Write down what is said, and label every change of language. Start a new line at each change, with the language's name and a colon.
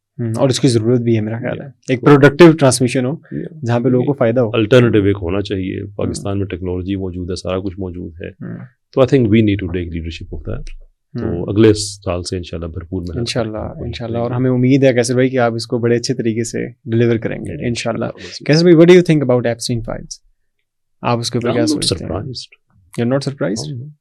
Urdu: اور اس کی ضرورت بھی ہے میرا خیال ہے, ایک پروڈکٹیو ٹرانسمیشن ہو جہاں پہ لوگوں کو فائدہ ہو. الٹرنیٹیو ایک ہونا چاہیے. پاکستان میں ٹیکنالوجی موجود ہے, سارا کچھ موجود ہے, تو
English: I think we need to take leadership of that.
Urdu: تو اگلے سال سے انشاءاللہ بھرپور محنت انشاءاللہ. اور ہمیں امید ہے کیسر بھائی کہ آپ اس کو بڑے اچھے طریقے سے ڈلیور کریں گے انشاءاللہ.
English: کیسر بھائی, what do you think about Epstein files?
Urdu: آپ اس کے اوپر کیا سوچتے ہیں؟
English: You're not surprised?